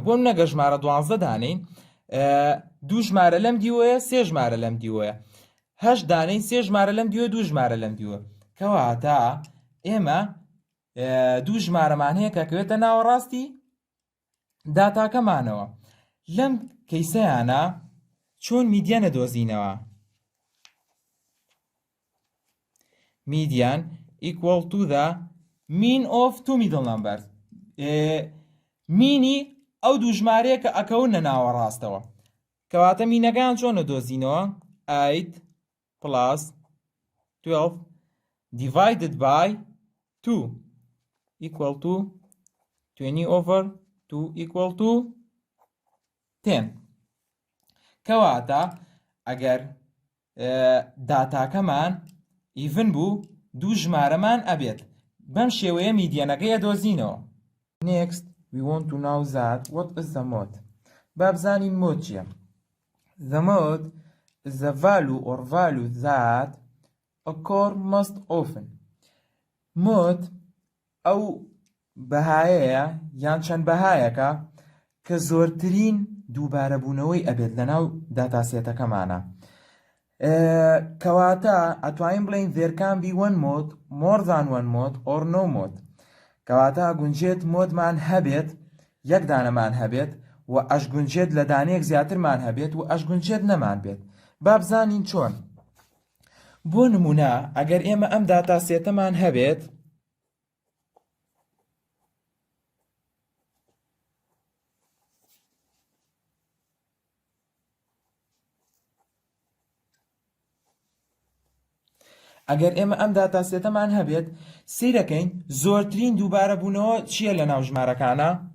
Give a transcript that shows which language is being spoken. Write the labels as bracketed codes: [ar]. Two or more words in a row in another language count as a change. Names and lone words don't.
[ckb] بۆ نەگە ژمارە 12 دانین، دوو ژمارە لەم دیوەیە، سێ ژمارە لەم دیوەیە. 8 دانین، سێ ژمارە لەم دیوە، دوو ژمارە لەم دیوە. کەواتە ئێمە دوو ژمارەمان هەیە کە ئەکەوێتە ناوەڕاستی داتاکەمانەوە. لەم کەیسەیانە چۆن میدیان دۆزینەوە؟ [en] median equal to the mean of two middle numbers. [ckb] مینی ئەو دوو ژمارەیە کە ئەکەونە ناوەڕاستەوە. کەواتە مینەکان چۆن دۆزینەوە؟ [en] 8 plus 12 divided by 2 equal to 20/2 equal to 10. [ckb] کەواتە ئەگەر داتاکەمان ئیڤن بوو دوو ژمارەمان ئەبێت. بەم شێوەیە میدیانەکەی دۆزینەوە. [en] Next we want to know that what is the mode. [ckb] با بزانین مۆد چییە. [en] The mode is the value or value that occur most often. [ckb] مۆد ئەو بەهایەیە یان چەند بەهایەکە کە زۆرترین دووبارەبوونەوەی ئەبێت لەناو داتاسێتەکەمانە. کەواتە ئەتوانین بڵێین [en] there can be one mode, more than one mode or no mode. [ckb] کەواتە گونجێت مۆدمان هەبێت، یەک دانەمان هەبێت و ئەشگونجێت لە دانەیەک زیاترمان هەبێت و ئەشگونجێت نەمان بێت. با بزانین چۆن. بۆ نمونە ئەگەر ئێمە ئەم داتاسێتەمان هەبێت ئەگەر ئێمە ئەم داتاسێتەمان هەبێت سیرەکەین زۆرترین دووبارەبوونەوە چییە لە ناو ژمارەکانە؟